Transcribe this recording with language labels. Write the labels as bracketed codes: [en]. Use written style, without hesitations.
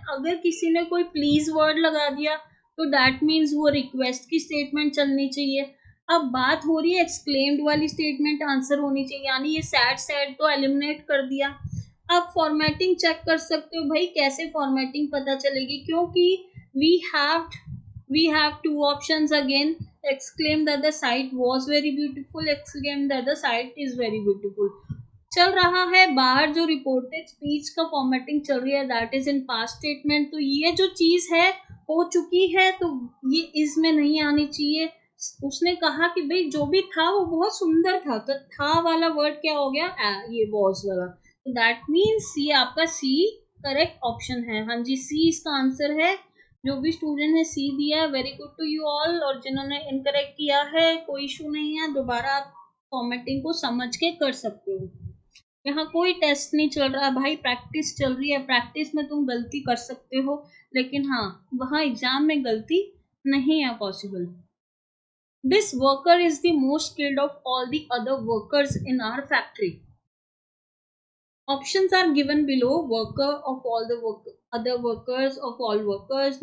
[hi] अगर किसी ने कोई प्लीज वर्ड लगा दिया तो [en] that means [hi] वो रिक्वेस्ट की स्टेटमेंट चलनी चाहिए। अब बात हो रही है एक्सक्लेम्ड वाली स्टेटमेंट आंसर होनी चाहिए, यानी ये सैड सैड तो एलिमिनेट कर दिया। अब फॉर्मेटिंग चेक कर सकते हो भाई, कैसे फॉर्मेटिंग पता चलेगी? क्योंकि [en] We have two options again, exclaim that the sight was very beautiful, exclaim that the sight is very beautiful. [hi] चल रहा है बाहर जो रिपोर्टेड स्पीच का फॉर्मेटिंग चल रही है, [en] That is in past statement. [hi] तो ये जो चीज है हो चुकी है, तो ये इसमें नहीं आनी चाहिए. उसने कहा कि भाई जो भी था वो बहुत सुंदर था, तो था वाला वर्ड क्या हो गया, ये वॉज वाला. तो [en] that means [hi] ये आपका सी करेक्ट ऑप्शन है. हाँ जी, सी इसका आंसर है. जो भी स्टूडेंट ने सी दिया है, [en] Very good to you all. [hi] और जिन्होंने इनकरेक्ट किया है, कोई इशू नहीं है, दोबारा आप फॉर्मेटिंग को समझ के कर सकते हो. यहाँ कोई टेस्ट नहीं चल रहा भाई, प्रैक्टिस चल रही है. प्रैक्टिस में तुम गलती कर सकते हो, लेकिन हाँ वहाँ एग्जाम में गलती नहीं है possible. [en] This worker is the most skilled of all the other workers in our factory. Options are given below. Worker of all the other workers of all workers.